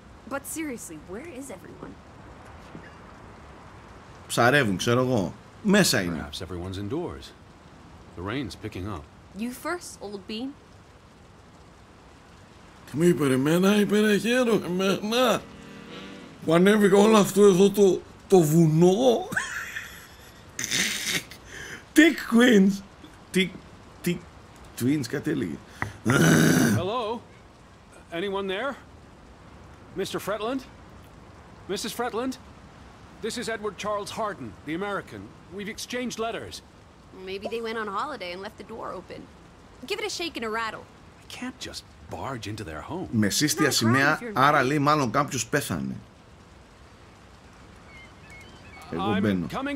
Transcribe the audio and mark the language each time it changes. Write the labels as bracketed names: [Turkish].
[English] But seriously, where is everyone? [Greek] Ψαρεύουν, ξέρω εγώ. Μέσα είναι. [English] Perhaps everyone's indoors. The rain's picking up. You first, old bean. [Greek] Τι μου είπε, εμένα είπε ρε χαίρο, εμένα. Που ανέβηκα όλο αυτό εδώ το βουνό. Tick Queens. Tick Twins, κάτι έλεγε. [English] Hello? Anyone there? Mr. Fretland? Mrs. Fretland? This is Edward Charles Harden, the American. We've exchanged letters. Maybe they went on holiday and left the door open. Give it a shake and a rattle. I can't just barge into their home. [Greek] Με σύστια σημαία, άρα λέει μάλλον κάποιος πέθανε. Εγώ μπαίνω.